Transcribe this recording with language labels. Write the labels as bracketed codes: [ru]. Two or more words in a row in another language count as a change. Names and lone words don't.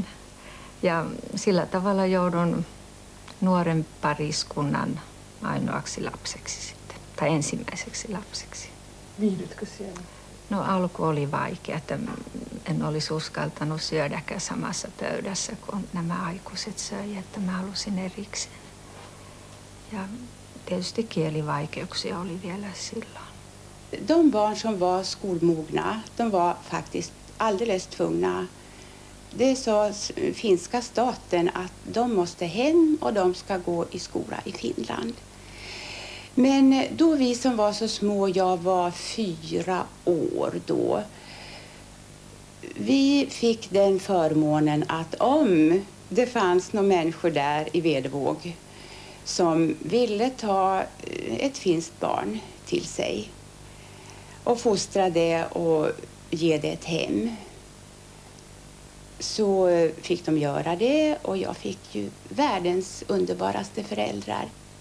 [fi] Ja sillä tavalla joudun nuoren pariskunnan ainoaksi lapseksi sitten, tai ensimmäiseksi lapseksi. Viihdytkö siellä? No alku oli vaikea, että en olisi uskaltanut syödäkään samassa pöydässä, kun nämä aikuiset söi, että mä halusin erikseen. Ja tietysti kielivaikeuksia oli vielä silloin. [sv] De barn som var skolmogna, de var faktiskt alldeles tvungna. Det sa finska staten att de måste hem och de ska gå i skola i Finland. Men då vi som var så små, jag var 4 år då, vi fick den förmånen att om det fanns några människor där i Vedevåg som ville ta ett finskt barn till sig och fostra det och ge det ett hem, så fick de göra det och jag fick ju världens underbaraste föräldrar.